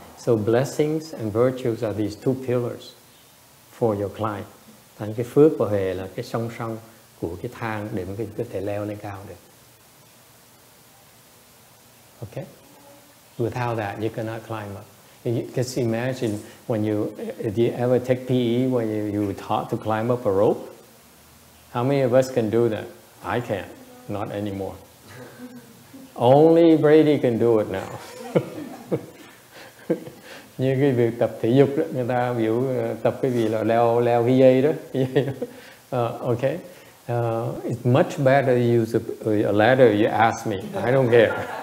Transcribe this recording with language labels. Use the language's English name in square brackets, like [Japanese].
[English] So blessings and virtues are these two pillars for your climb. [Vietnamese] Thành cái phước và huệ là cái song song của cái thang để mình có thể leo lên cao được. [English] Okay? Without that, you cannot climb up. You can imagine do you ever take PE when you were taught to climb up a rope? How many of us can do that? I can't, not anymore. Only Brady can do it now. [Vietnamese] Như cái việc tập thể dục đó, người ta biểu tập cái gì là leo cái dây đó. [English] Okay. It's much better to use a ladder, you ask me. I don't care.